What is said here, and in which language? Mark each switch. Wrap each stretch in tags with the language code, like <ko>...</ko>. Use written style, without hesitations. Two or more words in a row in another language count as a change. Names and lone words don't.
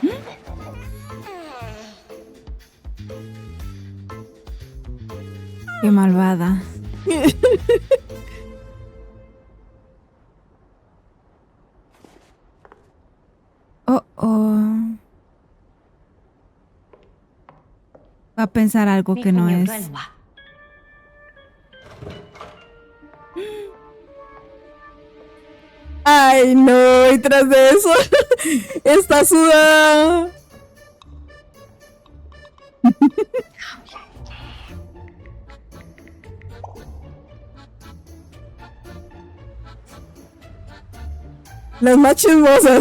<es>Qué malvada. Oh, oh. Va a pensar algo</es> <th>มี</th> <es>que</es> <th>คน</th> <es>no</es> <th>เดียว</th> <es>es.</es> <th>ด้วยเหรอวะ</th> <es>Ay, no, y tras de eso está sudada. Las más chismosas.</es>